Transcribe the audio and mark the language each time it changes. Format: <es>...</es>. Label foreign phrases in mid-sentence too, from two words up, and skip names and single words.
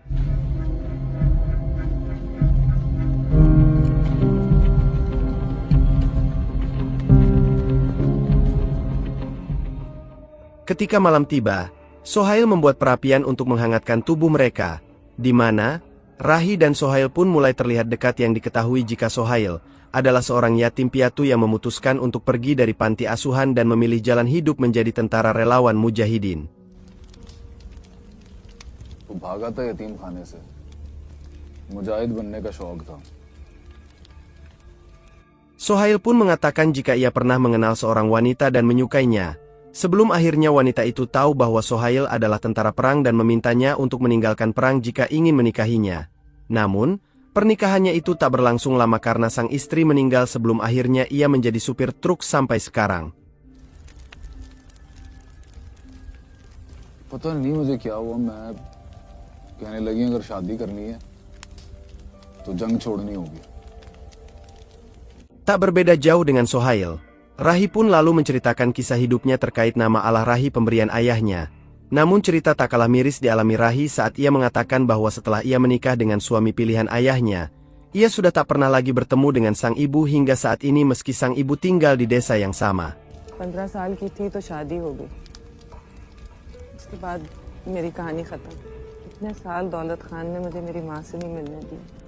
<id>Ketika malam tiba, Sohail membuat perapian untuk menghangatkan tubuh mereka, di mana Rahi dan Sohail pun mulai terlihat dekat yang diketahui jika Sohail adalah seorang yatim piatu yang memutuskan untuk pergi dari panti asuhan dan memilih jalan hidup menjadi tentara relawan mujahidin.</id> <hi>वो भागा था यतीम खाने से मुजाहिद बनने का शौक था</hi> <id>Sohail pun mengatakan jika ia pernah mengenal seorang wanita dan menyukainya, sebelum akhirnya wanita itu tahu bahwa Sohail adalah tentara perang dan memintanya untuk meninggalkan perang jika ingin menikahinya. Namun, pernikahannya itu tak berlangsung lama karena sang istri meninggal sebelum akhirnya ia menjadi supir truk sampai sekarang.</id> <hi>पता नहीं मुझे क्या हुआ, मैं कहने लगी अगर शादी करनी है तो जंग छोड़नी होगी.</hi> <id>Tak berbeda jauh dengan Sohail, Rahi pun lalu menceritakan kisah hidupnya terkait nama Al-Rahi pemberian ayahnya. Namun cerita tak kalah miris dialami Rahi saat ia mengatakan bahwa setelah ia menikah dengan suami pilihan ayahnya, ia sudah tak pernah lagi bertemu dengan sang ibu hingga saat ini meski sang ibu tinggal di desa yang sama.</id> <hi>15 साल की थी तो शादी हो गई. उसके बाद मेरी कहानी खत्म. इतने साल दौलत खान ने मुझे मेरी माँ से नहीं मिलने दी.</hi>